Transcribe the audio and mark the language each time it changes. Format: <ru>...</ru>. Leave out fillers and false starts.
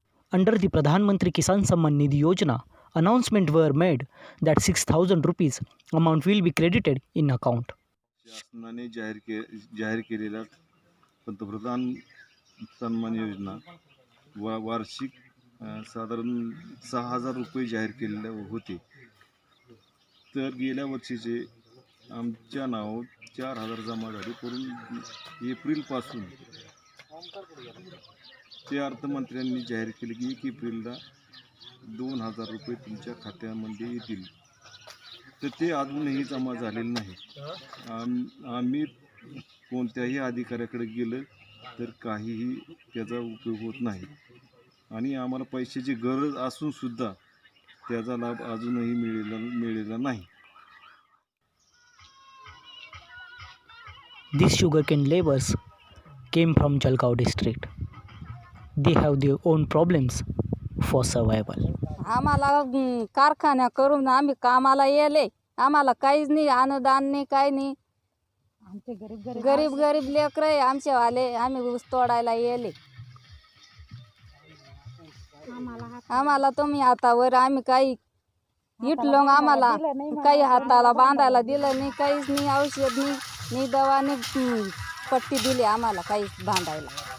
<en>Under the Pradhan Mantri Kisan Samman Nidhi Yojana, announcement were made that 6,000 rupees amount will be credited in account.</en> <mr>शासनाने जाहीर केलेल्या पंतप्रधान सन्मान योजना वार्षिक साधारण 6,000 रुपये जाहीर केलेले होते. तर गेल्या वर्षीचे आमच्या नावावर 4,000 जमा झाले, करून एप्रिलपासून ते अर्थमंत्र्यांनी जाहीर केले की 1 एप्रिलला 2,000 रुपये तुमच्या खात्यामध्ये येतील. तर ते अजूनही जमा झालेले नाही. आम्ही कोणत्याही अधिकाऱ्याकडे गेलं तर काहीही त्याचा उपयोग होत नाही, आणि आम्हाला पैशाची गरज असून सुद्धा त्याचा लाभ अजूनही मिळालेला नाही.</mr> <en>These sugarcane laborers came from Jalgaon district. They have their own problems for survival.</en> <mr>आम्हाला कारखान्या करून आम्ही कामाला येले, आम्हाला काहीच नाही, अनुदान नाही, काही नाही. गरीब गरीब लेकर आहे आमचेवाले, आम्ही ऊस तोडायला येले. आम्हाला तुम्ही हातावर आम्ही काही इटलो, आम्हाला काही हाताला बांधायला दिलं नाही, काहीच नाही, औषध नाही, नाही दवा नाही, पट्टी दिली आम्हाला काहीच बांधायला.</mr>